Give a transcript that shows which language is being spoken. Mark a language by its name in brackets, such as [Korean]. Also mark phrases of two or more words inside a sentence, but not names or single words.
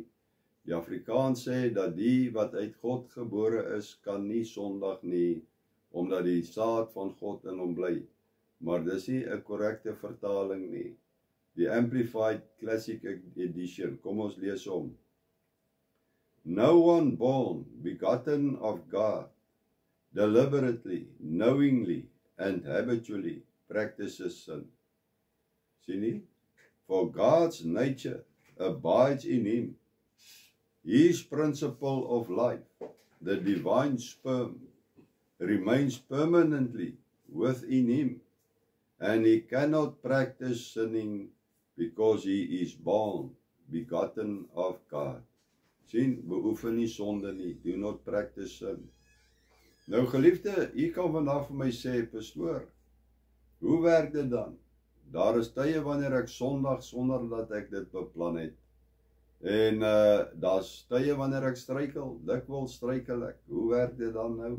[Afrikaans] Die Afrikaans sê dat die wat uit God gebore is, kan nie sondig nie, omdat die saad van God in hom bly. Maar dis nie 'n korrekte vertaling nie. die Amplified Classic Edition. Kom ons lees hom. [English] No one born, begotten of God, deliberately, knowingly, and habitually practices sin. [Afrikaans] Sien nie? [English] For God's nature abides in him. His principle of life, the divine sperm, remains permanently within him, and he cannot practice sinning because he is born, begotten of God. [Afrikaans] Sien, beoefen nie sonde nie, [English] do not practice sin. [Afrikaans] Nou geliefde, u kan vandag vir my sê, pastoor, hoe werk dit dan? Daar is tye wanneer ek sondig sonder dat ek dit beplan het. En daar's tye wanneer ek struikel, dikwels struikel ek. Hoe werk dit dan nou?